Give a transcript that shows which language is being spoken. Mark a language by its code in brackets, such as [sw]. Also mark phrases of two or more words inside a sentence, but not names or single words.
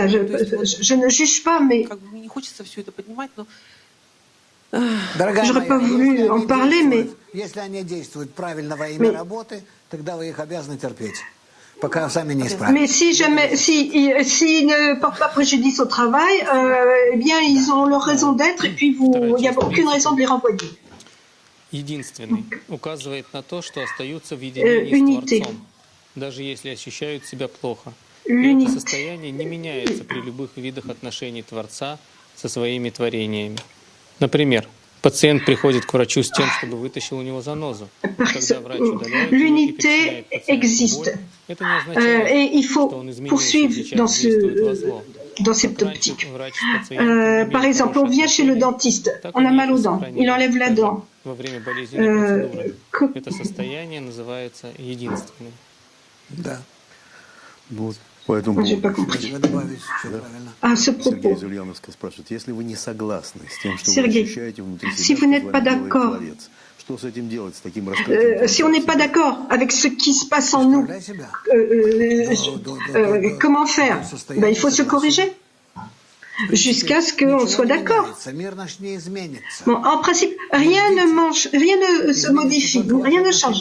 [fr] Je ne juge pas, mais j'aurais pas voulu en parler, mais s'ils ne portent pas préjudice au travail, eh bien, ils ont leur raison d'être, et puis il n'y a aucune raison de les renvoyer. [ru] Единственный указывает на то, что остаются в единении с Творцом, даже если ощущают себя плохо. И это состояние не меняется при любых видах отношений Творца со своими творениями. Например, пациент приходит к врачу с тем, чтобы вытащил у него занозу. Когда врач удаляет ее и причиняет пациенту боль, это не означает, что он изменился и сейчас действует во зло. [fr] Dans cette optique. Par exemple, on vient chez le dentiste, on a mal aux dents, il enlève la dent. [ru] Это состояние называется единственным. Да. Вот. Поэтому [fr] J'ai pas compris. À ce propos, [ru] Сергей из Ульяновска спрашивает, если вы не согласны с тем, что [fr] Sergei, [ru] вы ощущаете внутри себя, [fr] si vous n'êtes pas d'accord, [ru] что с этим делать, с таким раскрытием? [fr] si on n'est pas d'accord avec ce qui se passe en nous, comment faire? Il faut se corriger jusqu'à ce qu'on soit d'accord. Bon, en principe, rien ne se modifie, rien ne change.